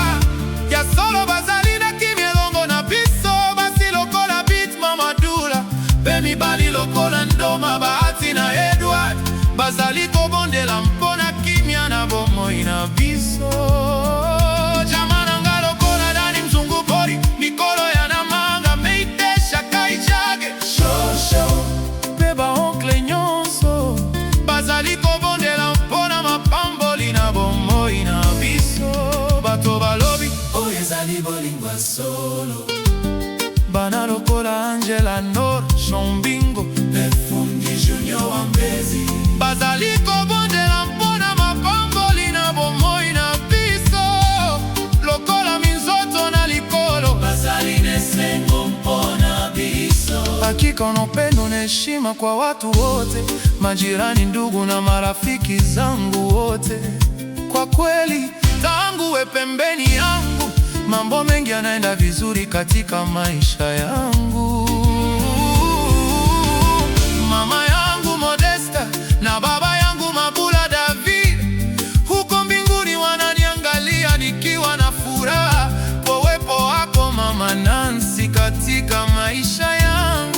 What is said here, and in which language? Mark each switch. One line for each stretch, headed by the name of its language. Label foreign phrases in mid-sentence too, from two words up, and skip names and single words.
Lingala: Ya solo bazali na kimia longo na biso, basi lokola beat mama Dula. Pe mibali lokola Ndoma, Bahati na Edward, bazali kobondela mpona kimia na bomoi na biso. Jamana nga lokola Dani Mzungu Pori, Nikolo ya Namanga, Meite Shaka Ijage, Shosho, pe ba onkle nyonso, bazali kobondela mpona mapamboli na bomoi na biso. Bato balobi oyo ezali bolingwa solo, bana lokola Angela Nor, Shombingo, Fundi Junior wa Mbezi, bazali kobondela mpona mapamboli na bomoi na biso. Lokola Minzoto na Likolo, bazali nesengo mpona biso.
Swahili: Hakika unapendo na heshima kwa watu wote, majirani, ndugu na marafiki zangu wote. Kwa kweli tangu we pembeni yangu, mambo mengi yanaenda vizuri katika maisha yangu. Mama yangu Modesta na baba yangu Mabula David, huko mbinguni wananiangalia nikiwa na furaha kwa uwepo wako mama Nancy katika maisha yangu.